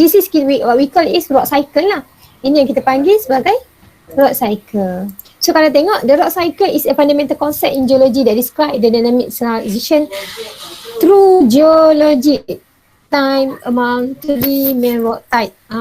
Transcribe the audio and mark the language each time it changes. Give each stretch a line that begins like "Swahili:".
English: This is what we call is rock cycle lah.
Malay: Ini yang kita panggil sebagai rock cycle. So kalau tengok,
English: the rock cycle is a fundamental concept in geology that describe the dynamic transition through geologic time among three main rock type.